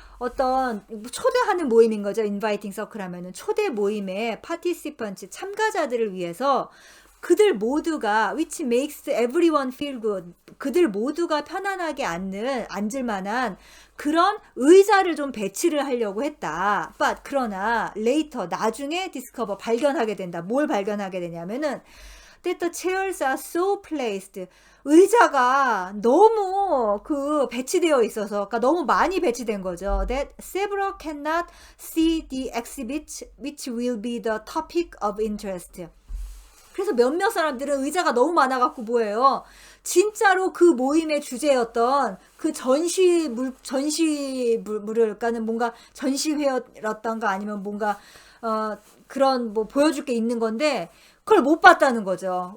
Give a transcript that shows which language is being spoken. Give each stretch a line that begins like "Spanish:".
Korean: 어떤 초대하는 모임인 거죠.
English: inviting circle
Korean: 하면은 초대 모임의
English: participants,
Korean: 참가자들을 위해서 그들 모두가
English: which makes everyone feel good.
Korean: 그들 모두가 편안하게 앉을 만한 그런 의자를 좀 배치를 하려고 했다.
English: But
Korean: 그러나
English: later
Korean: 나중에
English: discover
Korean: 발견하게 된다. 뭘 발견하게 되냐면은
English: that the chairs are so placed.
Korean: 의자가 너무 배치되어 있어서, 그러니까 너무 많이 배치된 거죠.
English: That several cannot see the exhibit which will be the topic of interest.
Korean: 그래서 몇몇 사람들은 의자가 너무 많아갖고 뭐예요? 진짜로 그 모임의 주제였던 그 전시물을, 그러니까는 뭔가 전시회였던가 아니면 뭔가, 그런 뭐 보여줄 게 있는 건데, 그걸 못 봤다는 거죠.